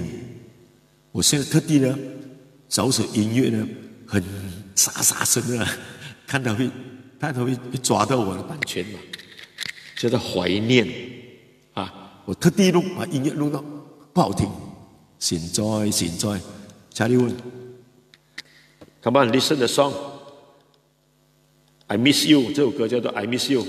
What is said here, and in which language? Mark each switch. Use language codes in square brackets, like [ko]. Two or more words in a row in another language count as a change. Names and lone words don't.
[zh] 我现在特地呢找首音乐呢，很沙声的，看他会抓到我的版权嘛，叫做《怀念》啊。我特地把音乐录到不好听，现在，查理问 ， [en] Come on, listen the song. [zh] I miss you 这首歌叫做 I miss you.